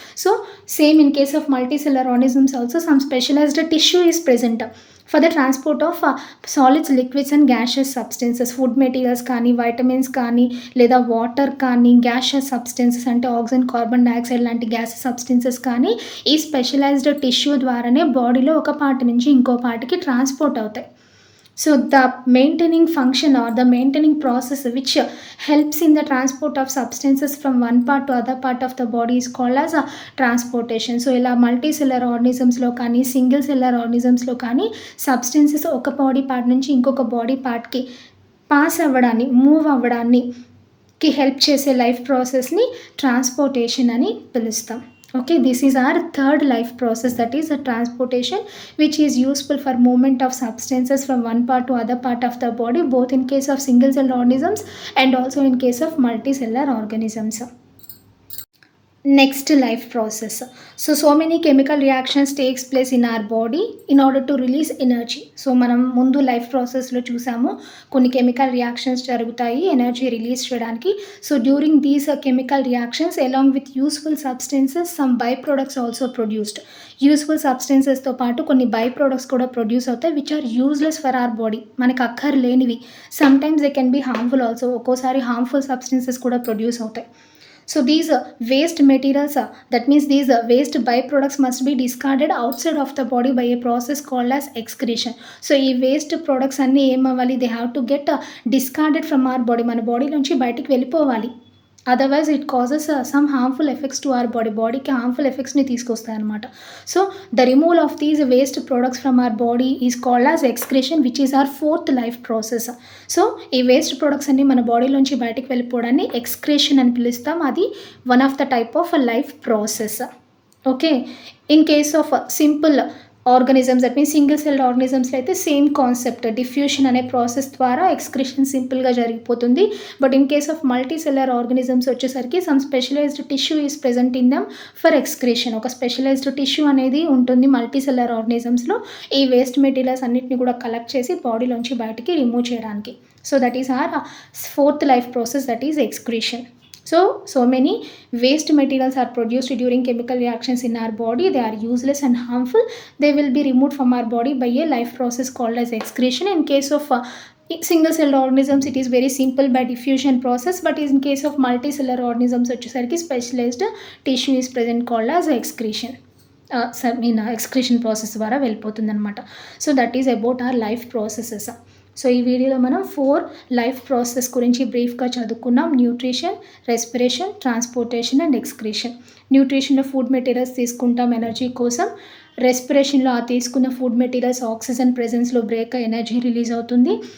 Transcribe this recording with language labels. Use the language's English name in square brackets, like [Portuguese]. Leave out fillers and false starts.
[English] So same in case of multicellular organisms also some specialised tissue is present for the transport of solids, liquids and gaseous substances. [Telugu] Food materials కానీ, vitamins కానీ, లేదా water కానీ, gaseous substances అంటే oxygen, carbon dioxide లాంటి gases substances కానీ ఈ specialised tissue ద్వారానే బాడీలో ఒక పార్ట్ నుంచి ఇంకో పార్ట్కి ట్రాన్స్పోర్ట్ అవుతాయి. [English] So the maintaining function or the maintaining process which helps in the transport of substances from one part to other part of the body is called as a transportation. [Telugu] So ఇలా మల్టీసెల్లర్ ఆర్గనిజమ్స్లో కానీ single seller ఆర్గనిజమ్స్లో కానీ substances ఒక body part నుంచి ఇంకొక body పార్ట్కి pass అవ్వడాన్ని, move అవ్వడానికి help చేసే లైఫ్ ప్రాసెస్ని ట్రాన్స్పోర్టేషన్ అని పిలుస్తాం. [English] Okay, this is our third life process, that is a transportation, which is useful for movement of substances from one part to other part of the body, both in case of single cell organisms and also in case of multicellular organisms. Next life process. So many chemical reactions takes place in our body in order to release energy. [Telugu] So మనం ముందు life ప్రాసెస్లో చూసాము కొన్ని chemical reactions జరుగుతాయి energy release చేయడానికి. [English] So during these chemical reactions along with useful substances some by products also produced. [Telugu] Useful సబ్స్టెన్సెస్తో పాటు కొన్ని by products కూడా ప్రొడ్యూస్ అవుతాయి [English] which are useless for our body, [Telugu] మనకు అక్కర్లేనివి. [English] Sometimes they can be harmful also. [Telugu] ఒక్కోసారి harmful substances కూడా produce అవుతాయి. [English] So these waste materials, that means these waste byproducts must be discarded outside of the body by a process called as excretion. [Telugu] So ఈ waste products అన్నీ ఏమవ్వాలి, [English] they have to get discarded from our body, [Telugu] మన body నుంచి బయటికి వెళ్ళిపోవాలి. [English] otherwise it causes some harmful effects to our బాడీకి [Telugu] harmful ఎఫెక్ట్స్ని తీసుకొస్తాయి అనమాట. [English] So the removal of these waste products from our body is called as excretion, which is our fourth life process. [Telugu] So ఈ waste products అన్ని మన బాడీలోంచి బయటకు వెళ్ళిపోవడాన్ని excretion అని పిలుస్తాం. [English] అది one of the type of life process. Okay, in case of simple organisms, that means single celled ఆర్గానిజమ్స్లో [Telugu] అయితే same concept, diffusion అనే process ద్వారా ఎక్స్క్రిషన్ సింపుల్గా జరిగిపోతుంది. [English] But in case of multicellular organisms వచ్చేసరికి some specialised tissue is present in them for excretion. [Telugu] ఒక specialised tissue అనేది ఉంటుంది multi seller ఆర్గానిజమ్స్లో, ఈ వేస్ట్ మెటీరియల్స్ అన్నిటిని కూడా కలెక్ట్ చేసి బాడీలోంచి బయటికి రిమూవ్ చేయడానికి. [English] So that is our fourth life process, that is excretion. So many waste materials are produced during chemical reactions in our body. They are useless and harmful. They will be removed from our body by a life process called as excretion. In case of single celled organisms, it is very simple by diffusion process, but in case of multicellular organisms, specialized tissue is present called as excretion. [Telugu] Excretion process ద్వారా వెళ్ళిపోతుంది అనమాట. [English] So that is about our life processes. [Telugu] So ఈ వీడియోలో మనం 4 life process గురించి బ్రీఫ్గా చదువుకున్నాం. Nutrition, respiration, transportation and excretion. న్యూట్రిషన్లో food materials తీసుకుంటాం ఎనర్జీ కోసం. రెస్పిరేషన్లో ఆ తీసుకున్న food materials oxygen ప్రెజెన్స్లో break energy release అవుతుంది.